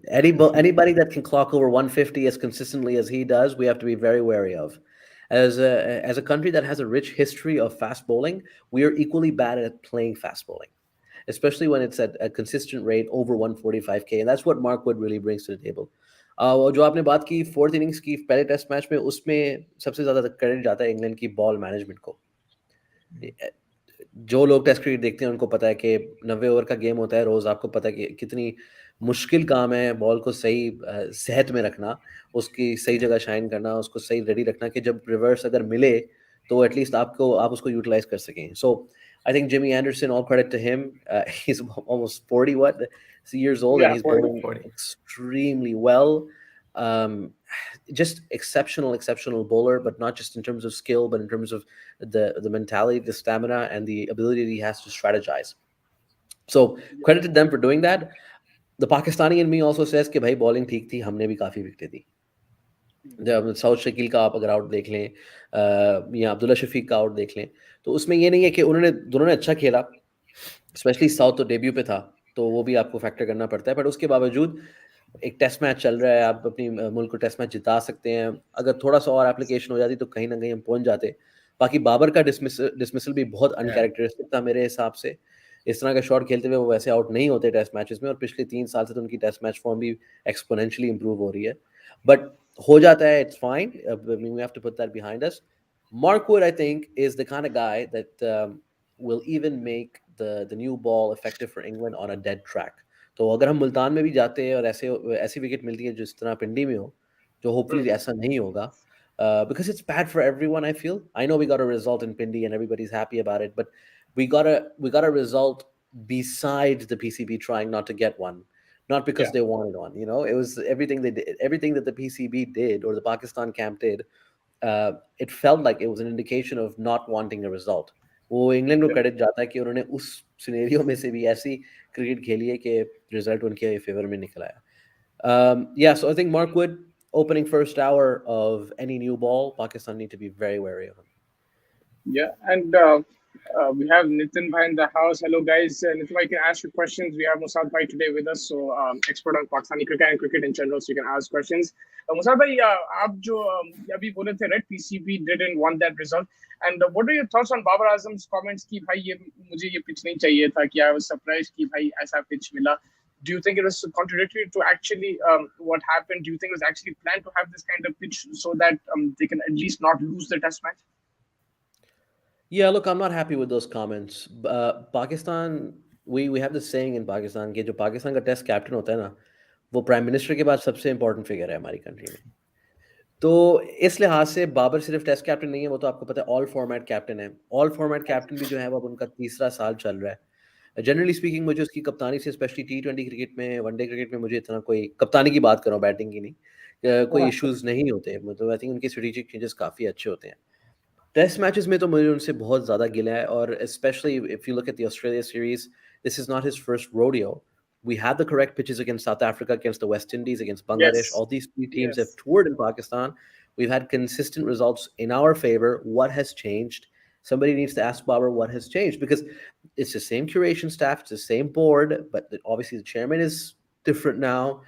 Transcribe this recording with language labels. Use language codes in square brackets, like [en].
[en] Anybody that can clock over 150 as consistently as he does, we have to be very wary of. As a country that has a rich history of fast bowling, we are equally bad at playing fast bowling, especially when it's at a consistent rate over 145k, and that's what Mark Wood really brings to the table. [hi] और जो आपने बात की fourth innings की पहले test match में, उसमें सबसे ज्यादा क्रेडिट जाता है इंग्लैंड की बॉल मैनेजमेंट को. जो लोग टेस्ट क्रिकेट देखते हैं उनको पता है कि 90 ओवर का गेम होता है रोज. आपको पता है कि कितनी मुश्किल काम है बॉल को सही सेहत में रखना, उसकी सही जगह शाइन करना, उसको सही रेडी रखना, कि जब रिवर्स अगर मिले तो एटलीस्ट आप उसको यूटिलाइज कर सकें. [en] So I think Jimmy Anderson, all credit to him. He's almost 40 years old, and Yeah, he's 40. bowling extremely well. Um, just exceptional bowler, but not just in terms of skill, but in terms of the mentality, the stamina, and the ability that he has to strategize. So credit to them for doing that. The Pakistani in me also says [hi] कि भाई bowling ठीक थी, हमने भी काफी विकेटें दी. जब south Shakeel का आप अगर आउट देख लें, या अब्दुल्ला शफीक का आउट देख लें, तो उसमें ये नहीं है कि दोनों ने अच्छा खेला. स्पेशली साउथ तो डेब्यू पे था, तो वो भी आपको फैक्टर करना पड़ता है. बट उसके बावजूद एक टेस्ट मैच चल रहा है, आप अपनी मुल्क को टेस्ट मैच जिता सकते हैं. अगर थोड़ा सा और एप्लीकेशन हो जाती तो कहीं ना कहीं हम पहुंच जाते. बाकी बाबर का डिसमिसल भी बहुत [en] Yeah. [hi] अनकैरेक्टरिस्टिक था मेरे हिसाब से. इस तरह का शॉट खेलते हुए वो वैसे आउट नहीं होते टेस्ट मैचेस में, और पिछले 3 साल से तो उनकी टेस्ट मैच फॉर्म भी एक्सपोनेंशियली इंप्रूव हो रही है. बट हो जाता है, [en] It's fine. We have to put that behind us. Mark Wood, I think, is the kind of guy that will even make the new ball effective for England on a dead track. [hi] तो अगर हम मुल्तान में भी जाते हैं और ऐसी wicket मिलती है जिस तरह पिंडी में हो, जो होपफुली ऐसा नहीं होगा, [en] because it's bad for everyone. I feel. I know we got a result in Pindi and everybody's happy about it, but we got a result besides the PCB trying not to get one, not because Yeah, they wanted one. It was everything they did, everything that the PCB did or the Pakistan camp did. It felt like it was an indication of not wanting a result. [hi] वो England को [en] yeah, [hi] credit जाता है कि उन्होंने उस scenario में से भी ऐसी क्रिकेट खेली है कि रिजल्ट उनके फेवर में निकल आया. [en] Yeah, so I think Mark Wood, opening first hour of any new ball, Pakistan need to be very wary of him. yeah. And we have Nitin Bhai in the house. Hello, guys. Nitin Bhai, you can ask your questions. We have Musad Bhai today with us, so expert on Pakistani cricket and cricket in general, so you can ask questions. [hi] Musad Bhai, आप जो अभी बोले थे, right? [en] PCB didn't want that result. And what are your thoughts on Babar Azam's comments [hi] कि भाई ये मुझे ये pitch नहीं चाहिए था, [en] कि I was surprised [hi] कि भाई ऐसा pitch मिला. [en] Do you think it was contradictory to actually what happened? Do you think it was actually planned to have this kind of pitch so that they can at least not lose the test match? Yeah, look, I'm not happy with those comments. Pakistan, we have this saying in Pakistan [hi] कि जो पाकिस्तान का test captain होता है ना, वो prime minister के बाद सबसे इंपॉर्टेंट फिगर है हमारी कंट्री में. तो इस लिहाज से बाबर सिर्फ टेस्ट कैप्टन नहीं है, वो तो आपको पता है ऑल फॉर्मेट कैप्टन है. ऑल फॉर्मेट कैप्टन भी जो है वो अब उनका तीसरा साल चल रहा है. [en] generally speaking [hi] मुझे उसकी कप्तानी से, स्पेशली T20 क्रिकेट में, वनडे क्रिकेट में, मुझे इतना कोई कप्तानी की बात कर रहा हूँ, बैटिंग की नहीं, कोई इश्यूज नहीं होते. मतलब [en] I think [hi] उनके स्ट्रेटेजिक चेंजेस काफ़ी अच्छे होते हैं. टेस्ट मैचेस में तो मुझे उनसे बहुत ज़्यादा गिला है, और specially [en] If you look at the Australia series, this is not his first rodeo. We had the correct pitches against South Africa, against the West Indies, against Bangladesh. Yes, All these three teams have yes. toured in Pakistan. We've had consistent results in our favor. What has changed? Somebody needs to ask Babar what has changed, because it's the same curation staff, it's the same board, but obviously the chairman is different now.